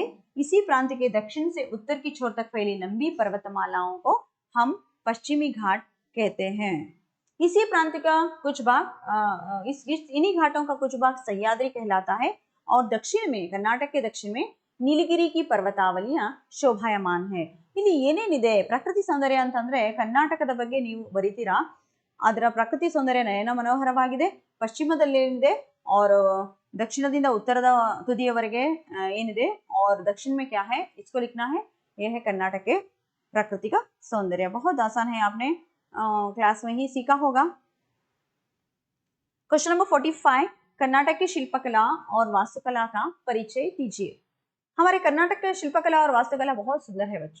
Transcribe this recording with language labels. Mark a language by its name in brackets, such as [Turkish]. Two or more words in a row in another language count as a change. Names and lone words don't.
[Hindi] इसी प्रांत के दक्षिण से उत्तर की छोर तक फैली लंबी पर्वतमालाओं को हम पश्चिमी घाट कहते हैं। इसी प्रांत का कुछ भाग इन्हीं घाटों का कुछ भाग सह्याद्री कहलाता है और दक्षिण में, कर्नाटक के दक्षिण में ನೀಲಗಿರಿ की पर्वतावलियां शोभायमान है। [Kannada] ಇಲ್ಲಿ ಏನೇನಿದೆ ಪ್ರಕೃತಿ ಸೌಂದರ್ಯ ಅಂತಂದ್ರೆ ಕರ್ನಾಟಕದ ಬಗ್ಗೆ ನೀವು ಬರೀತೀರಾ, ಅದರ ಪ್ರಕೃತಿ ಸೌಂದರ್ಯ ನಯನ ಮನೋಹರವಾಗಿದೆ, ಪಶ್ಚಿಮದಲ್ಲೇನಿದೆ और दक्षिणದಿಂದ ಉತ್ತರದ ತುದಿಯವರೆಗೆ ಏನಿದೆ [Hindi] और दक्षिण में क्या है, इसको लिखना है, यह है कर्नाटक के प्राकृतिक सौंदर्य। बहुत आसान है, आपने क्लास में ही सीखा होगा। क्वेश्चन नंबर 45, कर्नाटक की शिल्पकला और वास्तुकला का परिचय दीजिए। हमारे कर्नाटक का शिल्पकला और वास्तुकला बहुत सुंदर है बच्चों।